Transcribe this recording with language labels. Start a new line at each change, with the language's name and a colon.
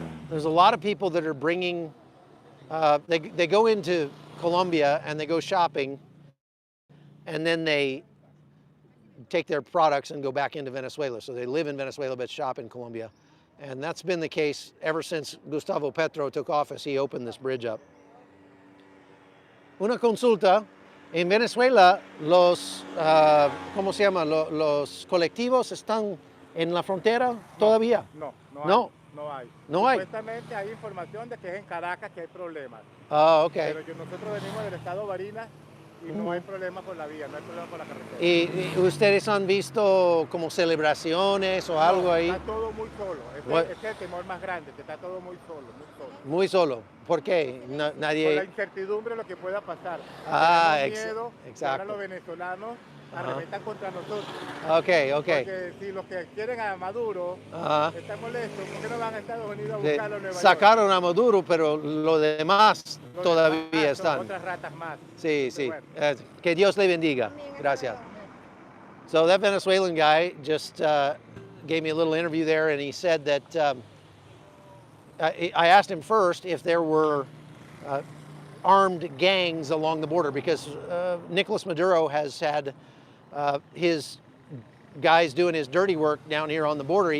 English: There's a lot of people that are bringing, they go into Colombia and they go shopping, and then they take their products and go back into Venezuela. So they live in Venezuela but shop in Colombia. And that's been the case ever since Gustavo Petro took office. He opened this bridge up.
Spanish: Una consulta. En Venezuela, ¿cómo se llama? Los colectivos están en la frontera todavía. No hay. No hay. Supuestamente hay información de que es en Caracas que hay problemas. Ah, ok. Pero nosotros venimos del estado Barinas y no hay problema con la vía, no hay problema con la carretera. ¿Y ustedes han visto como celebraciones o algo ahí? Está todo muy solo. Este es el temor más grande, que está todo muy solo, muy solo. Muy solo. ¿Por qué? Nadie... Por la incertidumbre de lo que pueda pasar. Tenemos miedo que ahora los venezolanos arremetan contra nosotros. Ok. Porque si los que quieren a Maduro están molestos, ¿por qué no van a Estados Unidos a buscarlo en Nueva York? Sacaron a Maduro, pero los demás todavía están. Otras ratas más. Sí. Bueno. Que Dios le bendiga. Gracias.
English: So that Venezuelan guy just gave me a little interview there, and he said that I asked him first if there were armed gangs along the border, because Nicolas Maduro has had his guys doing his dirty work down here on the border.